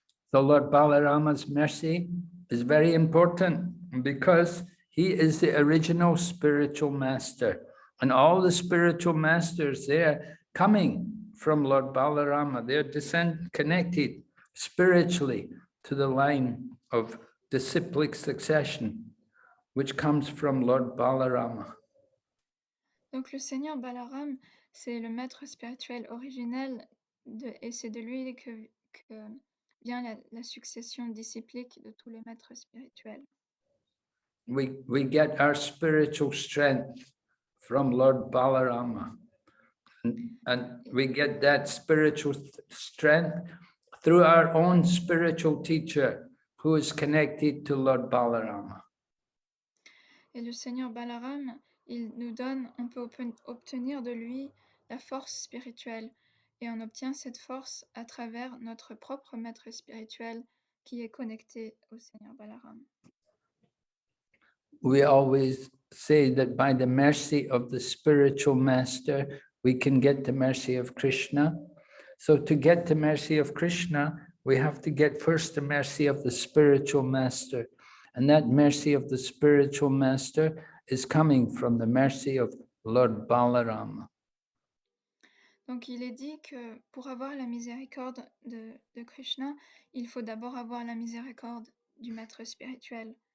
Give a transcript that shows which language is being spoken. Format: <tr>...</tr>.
<en>So Lord Balarama's mercy is very important because he is the original spiritual master. And all the spiritual masters, they're coming from Lord Balarama. They're connected spiritually to the line of disciplic succession, which comes from Lord Balarama.</en> <fr>Donc le Seigneur Balaram, c'est le maître spirituel originel et c'est de lui que vient la succession disciplique de tous les maîtres spirituels.</fr> <en>We get our spiritual strength from Lord Balarama. And we get that spiritual strength through our own spiritual teacher who is connected to Lord Balarama.</en> <fr>Et le Seigneur Balaram, on peut obtenir de lui la force spirituelle. Et on obtient cette force à travers notre propre maître spirituel qui est connecté au Seigneur Balaram.</fr> <en>We always say that by the mercy of the spiritual master, we can get the mercy of Krishna. So to get the mercy of Krishna, we have to get first the mercy of the spiritual master. And that mercy of the spiritual master is coming from the mercy of Lord Balarama.</en> <fr>Donc il est dit que pour avoir la miséricorde de Krishna, il faut d'abord avoir la miséricorde du maître spirituel.</fr>